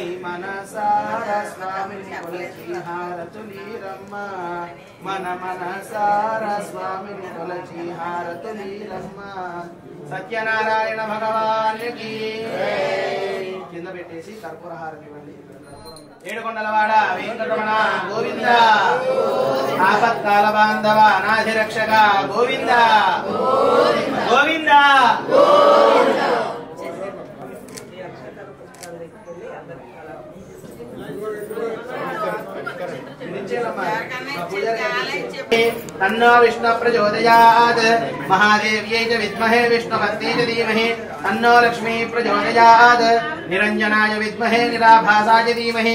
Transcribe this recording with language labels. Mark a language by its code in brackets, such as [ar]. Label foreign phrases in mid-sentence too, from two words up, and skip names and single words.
[te] మనసార స్వామిని కొలచి హారతులీరమ్మ మన మనసార స్వామిని కొలచి హారతులీరమ్మ సత్యనారాయణ భగవానికి కింద పెట్టేసి కర్పూర హారతి ఇవ్వండి ఏడుకొండలవాడ వెంకటరమణ గోవింద ఆపత్కాల బాంధవ అనాథరక్షక గోవింద గోవింద [sa] तन्नो विष्णु प्रचोदयात् महादेव्यै च विद्महे विष्णुपत्नी च धीमहि तन्नो लक्ष्मी प्रचोदयात् निरञ्जनाय विद्महे निराभासाय धीमहि